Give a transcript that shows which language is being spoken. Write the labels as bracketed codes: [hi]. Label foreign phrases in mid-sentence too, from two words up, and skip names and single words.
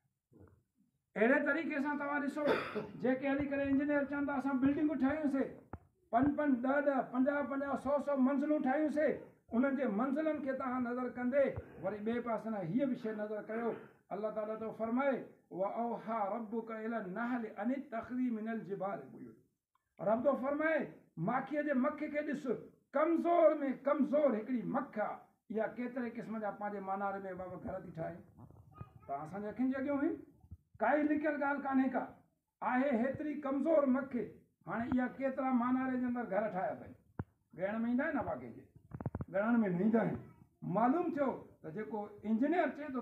[sd] आहे अहिड़े तरीक़े सां तव्हां ॾिसो जेके हली करे इंजीनियर चवनि था असां बिल्डिंगूं ठाहियूंसीं 5-5, 10-10, 50-50, 100-100 मंज़िलूं ठाहियूंसीं उन्हनि जे मंज़िलनि खे तव्हां नज़र कंदे वरी ॿिए पासे न हीअ बि शइ नज़र कयो अल्लाह ताला थो फरमाए [ar] وأوحى ربك إلى النحل أن اتخذي من الجبال بيوتا رب [sd] थो फरमाए माखीअ जे मख खे ॾिस कमज़ोर में कमज़ोर हिकिड़ी मख आहे इहा केतिरे क़िस्म जा पंहिंजे मानारे में बाबा घर थी ठाहे तव्हां असांजे अखियुनि जे अॻियां हुई काई लिकियल ॻाल्हि कान्हे का आहे हेतिरी कमज़ोर मख हाणे इहा केतिरा मानारे जे अंदरि घर ठाहिया अथई ॻणण में ईंदा आहिनि न बाक़ी जे ॻणण में न ईंदा आहिनि मालूम थियो त जेको इंजीनियर चए थो